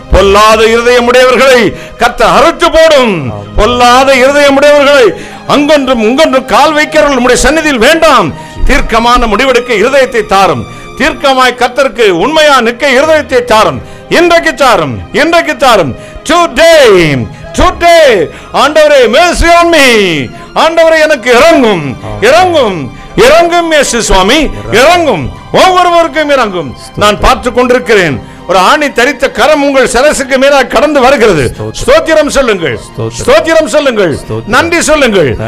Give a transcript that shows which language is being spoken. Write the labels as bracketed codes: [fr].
[ta] பொல்லாத இருதயம் உடையவர்களை கர்த்தர் அறுத்து போடும். பொல்லாத இருதயம் உடையவர்களை அங்கொன்றும் இங்கொன்றும் கால் வைக்கிறவர்கள் உம்முடைய சந்நிதியில் வேண்டாம். தீர்க்கமான முடிவெடுக்க இருதயத்தை தாரும். தீர்க்கமாய் கர்த்தருக்கு உண்மையா நிற்க இருதயத்தை தாரும். இன்றைக்கு தாரும், இன்றைக்கு தாரும். [en] Today, today, ஆண்டவரே mercy on me. [ta] ஆண்டவரே எனக்கு இறங்கும், இறங்கும், இறங்கும். இயேசு சுவாமி இறங்கும், ஒவ்வொருவருக்கும் இறங்கும். நான் பார்த்து கொண்டிருக்கிறேன். ஒரு ஆணி தரித்த கரம் உங்கள் சிரசுக்கு மேலாக கடந்து வருகிறது. ஸ்தோத்திரம் சொல்லுங்கள், ஸ்தோத்திரம் சொல்லுங்கள், நன்றி சொல்லுங்கள்.